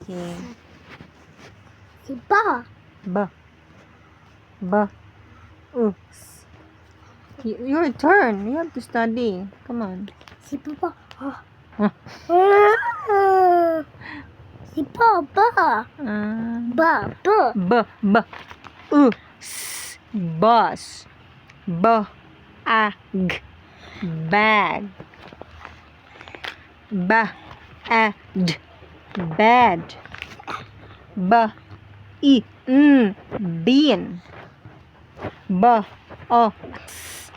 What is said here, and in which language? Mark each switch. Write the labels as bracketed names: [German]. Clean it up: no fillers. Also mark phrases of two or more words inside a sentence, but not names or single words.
[English] Okay. Si ba. Ba. Ba. Oops. Your turn. You have to study. Come on. Si ba. Huh. Si ba. Ba. B. B. S. Bus. B. A. G. Bag. B. A. D. Bed. B. E. N. Bean. B. O. X.